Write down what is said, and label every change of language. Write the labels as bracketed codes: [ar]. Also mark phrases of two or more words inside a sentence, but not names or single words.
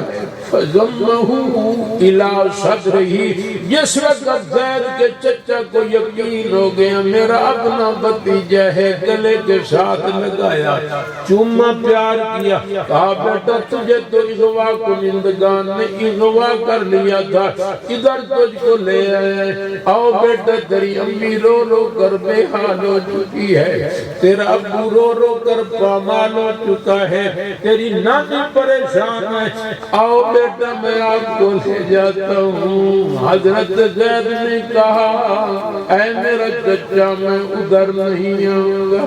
[ar] فضمہ الى صدرہی، [ur] جس وقت زید کے چچا کو یقین ہو گیا میرا اپنا بھتیجا ہے، گلے کے ساتھ لگایا، چوما پیار کیا، کہا بیٹا تجھے تو اغوا کنندگان نے اغوا کر لیا تھا، ادھر تجھ کو لے آئے، آؤ بیٹا تیری امی رو رو کر بے حال ہو چکی ہے، تیرا ابو رو رو کر پامال ہو چکا ہے، تیری نانی پریشان ہے، آؤ بیٹا میں آپ کو لے جاتا ہوں۔ حضرت زید نے کہا اے میرا چچا میں ادھر نہیں آؤں گا۔